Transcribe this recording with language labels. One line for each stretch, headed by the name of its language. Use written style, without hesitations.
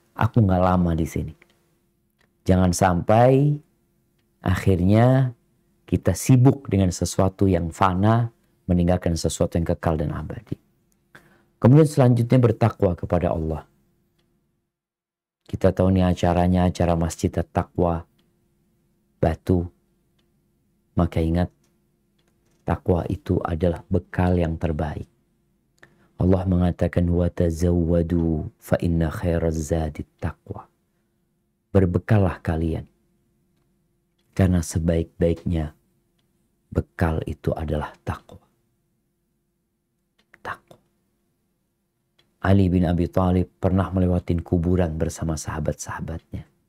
Indonesian: Aku nggak lama di sini. Jangan sampai akhirnya kita sibuk dengan sesuatu yang fana, meninggalkan sesuatu yang kekal dan abadi. Kemudian selanjutnya bertakwa kepada Allah. Kita tahu nih acaranya, acara Masjid At-Taqwa Batu. Maka ingat, takwa itu adalah bekal yang terbaik. Allah mengatakan,
Arabic: وَتَزَوَّدُوا فَإِنَّ خَيْرَ الزَّادِ التَّقْوَى.
Indonesian: Berbekallah kalian. Karena sebaik-baiknya bekal itu adalah takwa. Takwa. Ali bin Abi Thalib pernah melewati kuburan bersama sahabat-sahabatnya.